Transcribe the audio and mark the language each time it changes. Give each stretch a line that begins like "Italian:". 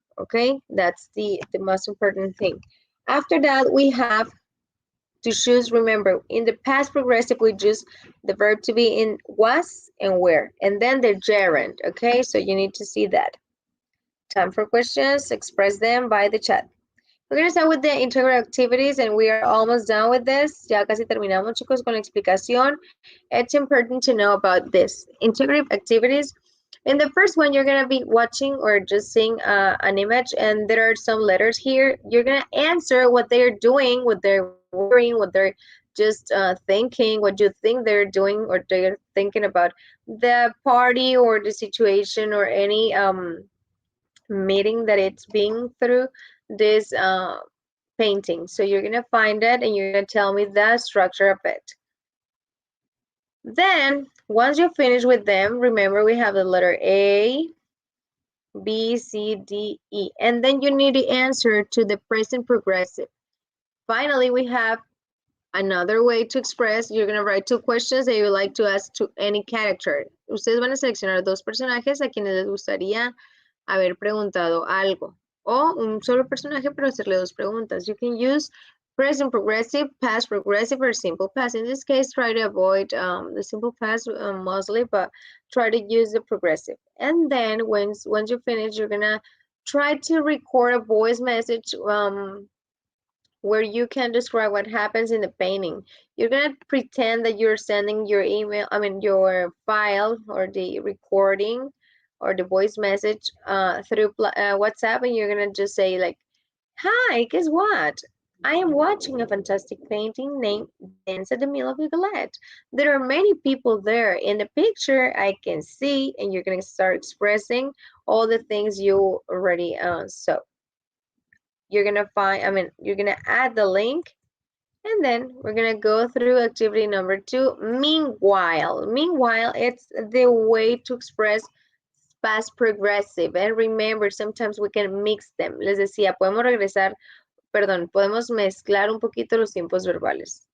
English: Okay, that's the most important thing. After that, we have to choose, remember, in the past progressive, we choose the verb to be in was and where, and then the gerund. Okay, so you need to see that. Time for questions, express them by the chat. We're going to start with the integral activities and we are almost done with this.
Spanish: Ya casi terminamos, chicos, con la explicación.
English: It's important to know about this. Integrative activities. In the first one, you're going to be watching or just seeing an image and there are some letters here. You're going to answer what they're doing, what they're wearing, what they're just thinking, what you think they're doing or they're thinking about the party or the situation or any meeting that it's being through this painting. So you're going to find it and you're going to tell me the structure of it. Then, once you finish with them, remember we have the letter A, B, C, D, E. And then you need to answer to the present progressive. Finally, we have another way to express. You're going to write 2 questions that you would like to ask to any character.
Spanish: Ustedes van a seleccionar 2 personajes a quienes les gustaría haber preguntado algo. O un solo personaje, pero hacerle 2 preguntas.
English: You can use present progressive, past progressive, or simple past. In this case, try to avoid the simple past mostly, but try to use the progressive. And then once you finish, you're going to try to record a voice message where you can describe what happens in the painting. You're going to pretend that you're sending your email, your file or the recording or the voice message through WhatsApp, and you're going to just say like, hi, guess what? I am watching a fantastic painting named Dance at the Mill of Galette. There are many people there. In the picture, I can see, and you're going to start expressing all the things you already saw. You're going to you're going to add the link, and then we're going to go through activity number 2, meanwhile. Meanwhile, it's the way to express past progressive. And remember, sometimes we can mix them.
Spanish: Les decía, podemos mezclar un poquito los tiempos verbales.